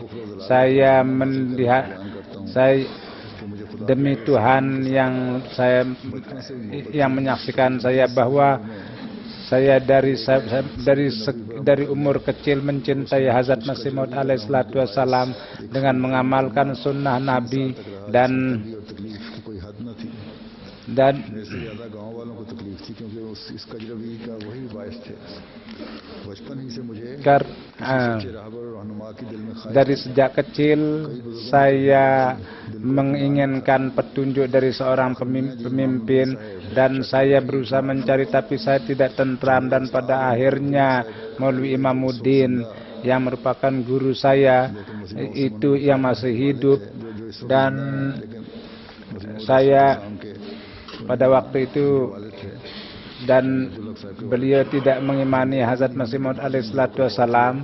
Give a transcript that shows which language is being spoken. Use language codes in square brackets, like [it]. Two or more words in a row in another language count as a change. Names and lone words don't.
[id] Saya melihat, demi Tuhan yang menyaksikan saya, bahwa dari umur kecil mencintai Hazrat Masih Maud [ar] عليه الصلاة والسلام [id] dengan mengamalkan sunnah Nabi dan [ur] تکلیف کی کوئی حد نہ تھی [id] dan [ur] میرے سے زیادہ گاؤں والوں کو تکلیف تھی کیونکہ اس کجروی کا وہی باعث تھے بچپن ہی سے مجھے سچے راہبر اور رہنما کی دل میں خواہش [id] dari sejak kecil saya menginginkan petunjuk dari seorang pemimpin dan saya berusaha mencari tapi saya tidak tentram dan pada akhirnya Maulwi Imamuddin yang merupakan guru saya itu yang masih hidup dan saya pada waktu itu dan beliau tidak mengimani Hazrat Masih Maud [ar] عليه الصلاة والسلام.